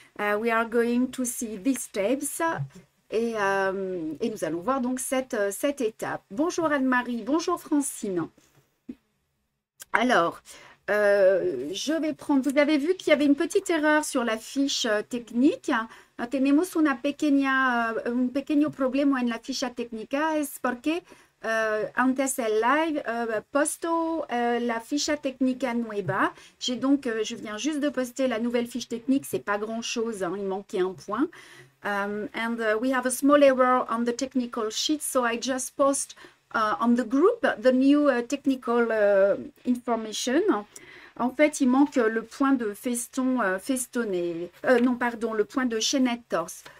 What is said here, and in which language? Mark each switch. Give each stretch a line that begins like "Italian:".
English: We are going to see these steps.
French: Et nous allons voir donc cette étape. Bonjour Anne-Marie, bonjour Francine. Alors, je vais prendre, vous avez vu qu'il y avait une petite erreur sur la fiche technique.
Spanish: Tenemos un pequeño problema en la ficha técnica, es porque antes el live posto la ficha técnica nueva.
French: J'ai donc, je viens juste de poster la nouvelle fiche technique, c'est pas grand-chose, hein, il manquait un point.
English: And we have a small error on the technical sheet, so I just post on the group the new technical information.
French: En fait, il manque le point de feston festonné. Non, pardon, le point de chaînette torse.